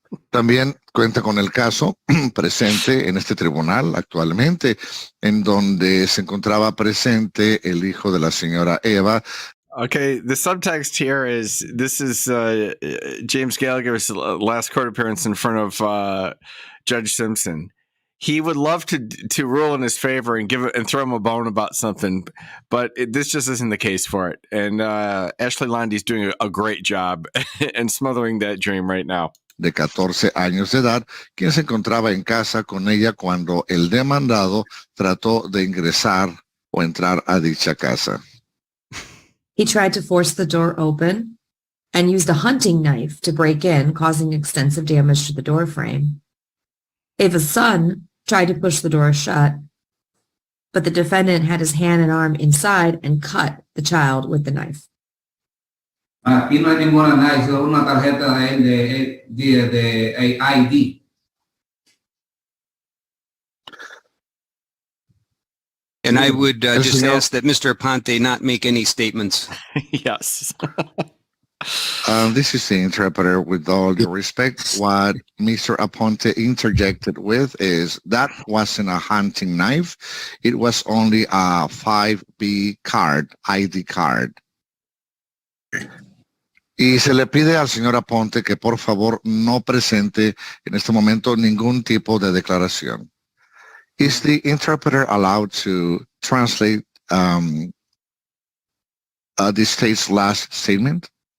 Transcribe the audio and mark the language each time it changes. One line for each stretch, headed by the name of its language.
Spanish: También cuenta con el caso presente en este tribunal actualmente, en donde se encontraba presente el hijo de la señora Eva,
English: Okay, the subtext here is this is James Gallagher's last court appearance in front of Judge Simpson. He would love to rule in his favor and throw him a bone about something, but this just isn't the case for it. And Ashley Landy's doing a great job and smothering that dream right now.
Spanish: De 14 años de edad, quien se encontraba en casa con ella cuando el demandado trató de ingresar o entrar a dicha casa.
English: He tried to force the door open and used a hunting knife to break in, causing extensive damage to the door frame. Ava's son tried to push the door shut, but the defendant had his hand and arm inside and cut the child with the knife.
Spanish: Aquí no hay ninguna nada, solo una tarjeta de ID.
English: And I would just ask that Mr. Aponte not make any statements. Yes. This is the interpreter. With all due respect, what Mr. Aponte interjected with is that wasn't a hunting knife. It was only a 5B card, ID card.
Spanish: Y se le pide al señor Aponte que por favor no presente en este momento ningún tipo de declaración.
English: Is the interpreter allowed to translate the state's last statement?